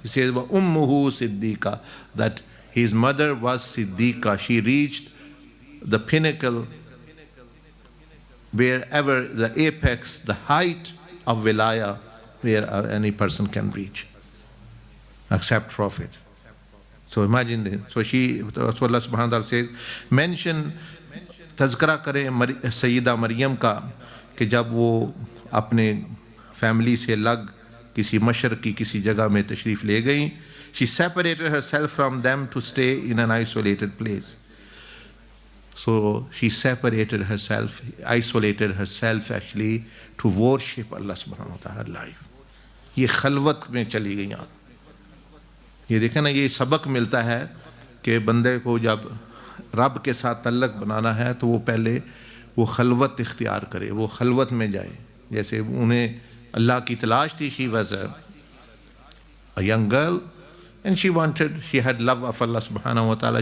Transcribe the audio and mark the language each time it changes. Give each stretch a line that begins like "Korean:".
English: He says,
Arabic: wa ummuhu siddiqa,
English: that his mother was siddiqa. She reached the pinnacle, wherever the apex, the height of wilaya, where any person can reach, except prophet. So imagine this. So Allah subhanahu wa ta'ala says, mention,
Urdu: تذکرہ کریں سیدہ مریم کا کہ جب وہ اپنے family سے الگ کسی مشرق کی کسی جگہ میں تشریف لے گئیں.
English: She separated herself from them to stay in an isolated place. So she separated herself, isolated herself actually to worship Allah subhanahu wa ta'ala live.
Urdu: یہ خلوت میں چلی گئی آپ. یہ دیکھیں نا، یہ سبق ملتا ہے کہ بندے کو جب رب کے ساتھ تعلق بنانا ہے تو وہ پہلے وہ خلوت اختیار کرے، وہ خلوت میں جائے. جیسے انہیں اللہ کی تلاش تھی.
English: She was a young girl and she had love of Allah subhanahu wa ta'ala.